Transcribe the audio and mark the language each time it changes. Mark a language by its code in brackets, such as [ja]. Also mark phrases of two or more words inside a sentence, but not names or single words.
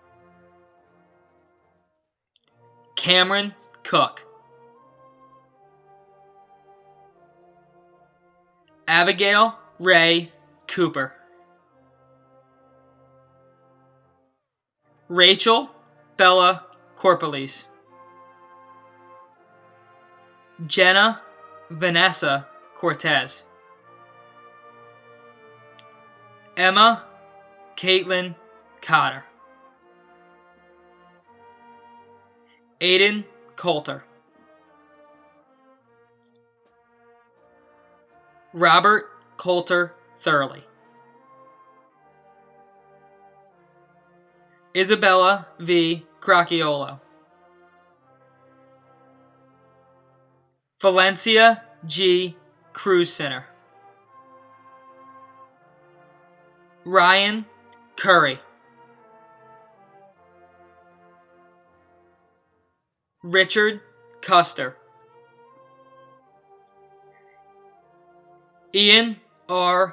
[en] Cameron Cook, Abigail Ray Cooper, Rachel Bella Corpelis, Jenna Vanessa Cortez, Emma Caitlin Cotter, Aiden Coulter, Robert Coulter Thurley, Isabella V. Crocchiolo, Valencia G. Cruz Center, Ryan Curry, Richard Custer, Ian R.